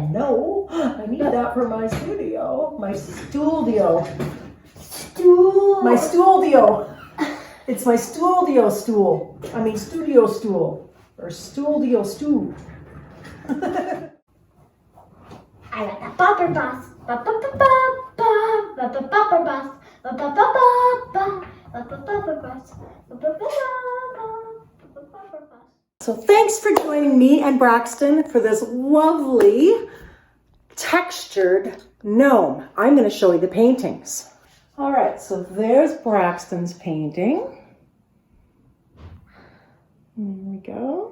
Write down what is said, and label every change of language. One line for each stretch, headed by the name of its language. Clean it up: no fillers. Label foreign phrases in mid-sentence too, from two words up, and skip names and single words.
English: No, I need that for my studio. My studio. but stool. My studio. It's my studio stool. I mean studio stool. Or studio stool. I got the bopper boss. Ba-ba-ba-ba-ba. Ba-ba-bopper boss. Ba-ba-ba-ba-ba. Ba-ba-bopper boss. Ba-ba-ba-ba-ba. Ba-ba-bopper boss. So thanks for joining me and Braxton for this lovely textured gnome. I'm going to show you the paintings. All right, so there's Braxton's painting. There we go.